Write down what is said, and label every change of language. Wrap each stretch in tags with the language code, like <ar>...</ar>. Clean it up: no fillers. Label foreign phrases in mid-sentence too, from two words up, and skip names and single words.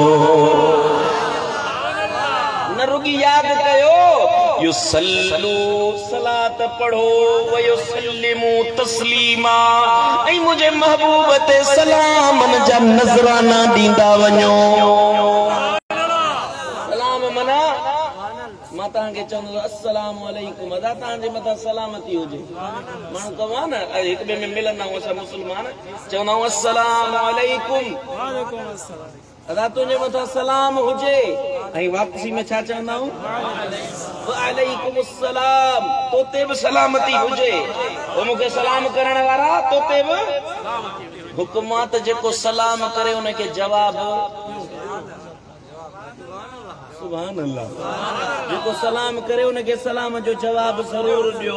<sd>न रुगी यादि कयो युसल्लू सलात पढ़ो</sd> <ar>ويسلموا تسليما</ar> <sd>ऐं मुंहिंजे महबूब ते सलामन जा नज़राना ॾींदा वञो। सलाम मना मां तव्हांखे चवंदो</sd> <ar>السلام عليكم</ar> <sd>अदा तव्हांजे मथां सलामती हुजे। माण्हू कवां न हिक ॿिए में मिलंदा आहियूं असां मुस्लमान चवंदा आहियूं</sd> <ar>السلام عليكم</ar> <sd>अदा तुंहिंजे मथां सलाम हुजे ऐं वापसी में छा चवंदा आहियूं</sd> <ar>وعليكم السلام</ar> <sd>तोते बि सलामती हुजे। पोइ मूंखे सलाम करण वारा तोते बि हुकुम आहे त जेको सलाम करे उनखे जवाबु</sd> <ar>سبحان الله</ar> <sd>जेको सलाम करे उनखे सलाम जो जवाब ज़रूर ॾियो।</sd>